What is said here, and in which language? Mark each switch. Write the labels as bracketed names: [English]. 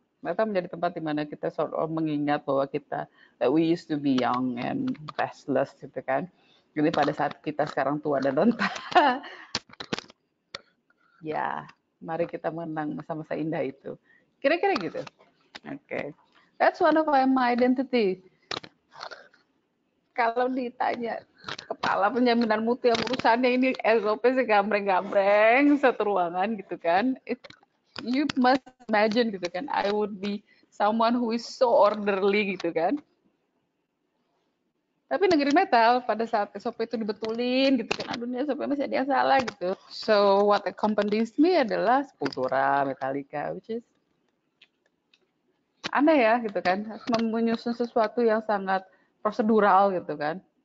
[Indonesian] Mereka menjadi tempat di mana kita sort of mengingat bahwa kita [English] we used to be young and restless [Indonesian] gitu kan. Jadi pada saat kita sekarang tua dan renta, ya mari kita menang masa-masa indah itu. Kira-kira gitu. Oke. Okay. [English] That's one of my identity. [Indonesian] Kalau ditanya kepala penjaminan mutu yang urusannya ini SOP sih gambreng-gambreng satu ruangan gitu kan. [English] You must imagine gitu kan. I would be someone who is so orderly gitu kan. [Indonesian] Tapi negeri metal pada saat SOP itu dibetulin gitu kan. Aduh ini SOP masih ada yang salah gitu. [English] So what accompanies me [Indonesian] adalah Sepultura, Metallica, [English] which is [Indonesian] aneh ya gitu kan. Menyusun sesuatu yang sangat prosedural gitu kan.